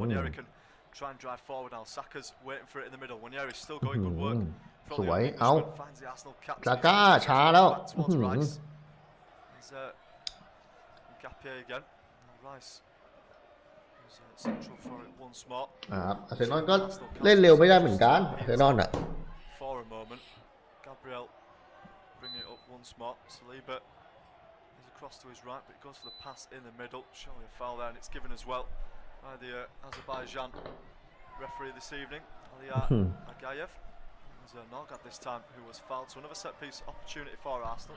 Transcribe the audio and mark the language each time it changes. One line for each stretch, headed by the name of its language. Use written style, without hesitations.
English: Wanyeri can try and drive forward now. Saka's waiting for it in the middle. Wanyeri's still going good work.
Thai: สวยเอา
English: Finds the Arsenal captain.
Thai: ซาก้าช้าแล้ว
English: Back towards Rice. He's Gapier again. Rice. Central for it once more.
Thai: อาร์เซนอลก็เล่นเร็วไม่ได้เหมือนกันอาร์เซนอลอ่ะ
English: For a moment, Gabriel bringing it up once more. Saliba is across to his right, but he goes for the pass in the middle, showing a foul there, and it's given as well by the Azerbaijan referee this evening, Aliyar Agayev. It was Norgad this time who was fouled, so another set piece opportunity for Arsenal.